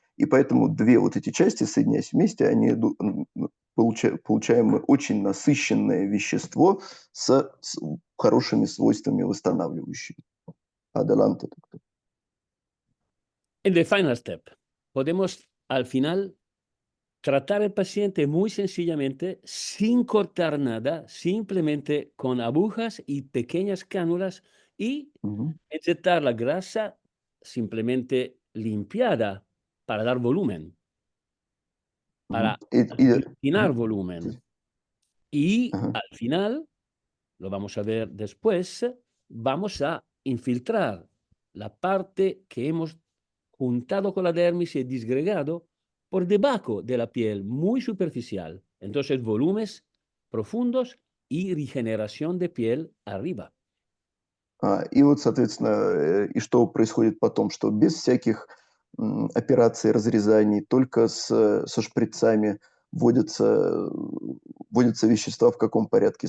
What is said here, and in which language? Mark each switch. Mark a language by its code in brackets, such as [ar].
[ru] И поэтому две вот эти части, соединяясь вместе, они получаем очень насыщенное вещество с хорошими свойствами восстанавливающими. [es] Adelante, doctor. En [en] the final step, [es] podemos al final tratar al paciente muy sencillamente, sin cortar nada, simplemente con agujas y pequeñas cánulas y inyectar la grasa simplemente limpiada para dar volumen, para destinar volumen. Y al final, lo vamos a ver después, vamos a infiltrar la parte que hemos juntado con la dermis y disgregado por debajo de la piel, muy superficial. Entonces, volúmenes profundos y regeneración de piel arriba. [ru] И вот, соответственно, и что происходит потом, что без всяких операций, разрезаний, только со шприцами вводятся вещества в каком порядке?